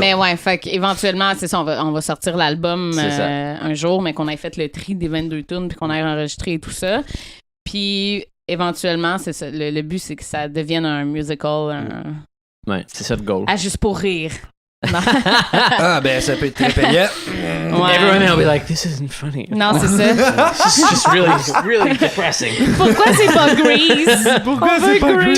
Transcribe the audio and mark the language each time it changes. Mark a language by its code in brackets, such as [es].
[fr] Mais ouais, fait qu'éventuellement, c'est ça, on va sortir l'album C'est ça. un jour, mais qu'on ait fait le tri des 22 tunes puis qu'on ait enregistré et tout ça. Puis éventuellement, c'est ça. Le but, c'est que ça devienne un musical, Ouais, c'est ça le goal. juste pour rire. Non, Ah, ben, ça peut être très payant. Ouais. [en] Everyone will be like, this isn't funny. [fr] Non, c'est ça. [en] It's just really depressing. [fr] Pourquoi c'est pas Grease? Pourquoi c'est pas Grease?